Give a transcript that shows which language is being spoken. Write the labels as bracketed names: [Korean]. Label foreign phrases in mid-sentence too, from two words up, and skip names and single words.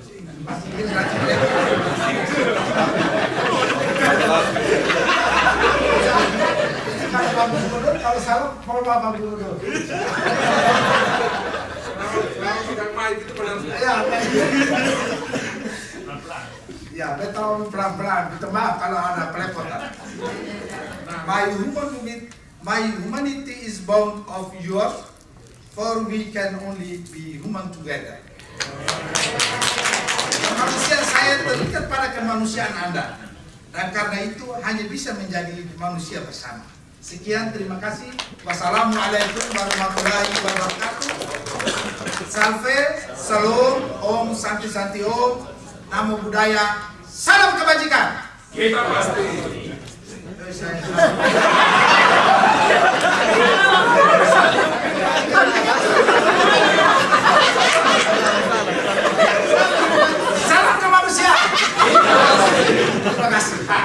[Indonesian] Bahasa Inggris kalau Pak Gubernur, kalau salah mau Pak Gubernur. Ya, betul, pelan-pelan. Minta maaf kalau ada pelepotan. [English] My humanity is bound of yours, for we can only be human together. [Indonesian] Kemanusiaan saya terikat pada kemanusiaan Anda, dan karena itu hanya bisa menjadi manusia bersama. Sekian, terima kasih. [Arabic] والسلام عليكم ورحمة الله وبركاته. [Indonesian] Salve, salam, [Sanskrit] ॐ शान्ति शान्ति ॐ, [Pali] namo buddhaya, [Indonesian] salam kebajikan. Kita pasti. Salam kemanusiaan. Terima kasih.